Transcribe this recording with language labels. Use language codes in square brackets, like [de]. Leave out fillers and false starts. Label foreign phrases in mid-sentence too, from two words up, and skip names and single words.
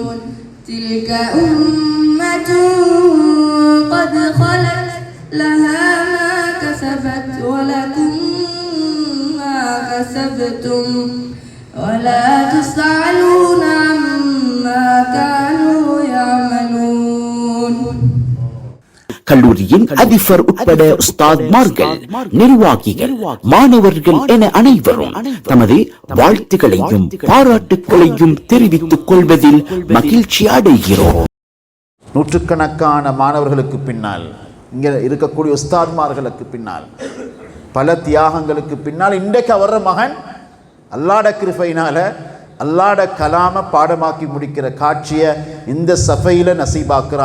[ar] تلك أمة قد خلت لها ما كسبت ولكم ما كسبتم ولا تسألون عما كانوا يعملون. [ta] கல்லூரியின் அதிபர் உட்பட உஸ்தாத்மார்கள், நிர்வாகிகள், மாணவர்கள் என அனைவரும் தமது வாழ்த்துக்களையும் பாராட்டுக்களையும் தெரிவித்துக் கொள்வதில் மகிழ்ச்சி அடைகிறோம். நூற்றுக்கணக்கான மாணவர்களுக்கு பின்னால், இங்கே இருக்கக்கூடிய உஸ்தாத்மார்களுக்கு பின்னால், பல தியாகங்களுக்கு பின்னால் இன்றைக்கு அவர மகன் அல்லாட கிருபையினால அல்லாட கலாம பாடமாக்கி முடிக்கிற காட்சியை இந்த சஃபையில நசீபாக்குறான்.